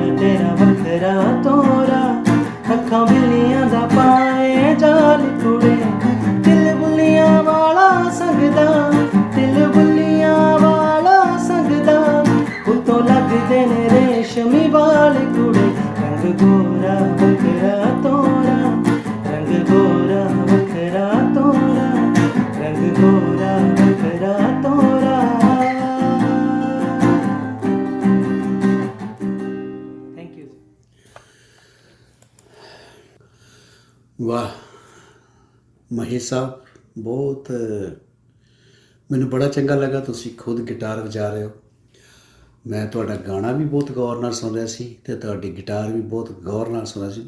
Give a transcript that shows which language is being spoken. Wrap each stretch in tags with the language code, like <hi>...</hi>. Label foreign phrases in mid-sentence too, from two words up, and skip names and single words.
<pa>ਤੇਰਾ ਬੱਖਰਾ ਤੋਰਾ ਅੱਖਾਂ ਬਿੱਲੀਆਂ ਦਾ ਪਾਏ ਜਾਲ ਕੁੜੇ ਦਿਲ ਬੁੱਲੀਆਂ ਵਾਲਾ ਸੰਗਦਾ ਦਿਲ ਬੁੱਲੀਆਂ ਵਾਲਾ ਸੰਗਦਾ ਉੱਤੋਂ ਲੱਗਦੇ ਨੇ ਰੇਸ਼ਮੀ ਵਾਲ ਕੁੜੇ ਰੰਗ ਗੋਰਾ ਬੱਖਰਾ ਤੋਰਾ ਰੰਗ ਗੋਰਾ ਬੱਖਰਾ ਤੋਰਾ ਰੰਗ ਗੋਰਾ ਬੱਖਰਾ ਤੋਰਾ।</pa> <en>Thank you.</en> <pa>ਵਾਹ ਮਹੇਸ਼ ਸਾਹਿਬ, ਬਹੁਤ ਮੈਨੂੰ ਬੜਾ ਚੰਗਾ ਲੱਗਾ। ਤੁਸੀਂ ਖੁਦ ਗਿਟਾਰ ਵਜਾ ਰਹੇ ਹੋ। ਮੈਂ ਤੁਹਾਡਾ ਗਾਣਾ ਵੀ ਬਹੁਤ ਗੌਰ ਨਾਲ ਸੁਣ ਰਿਹਾ ਸੀ ਅਤੇ ਤੁਹਾਡੀ ਗਿਟਾਰ ਵੀ ਬਹੁਤ ਗੌਰ ਨਾਲ ਸੁਣ ਰਿਹਾ ਸੀ।</pa>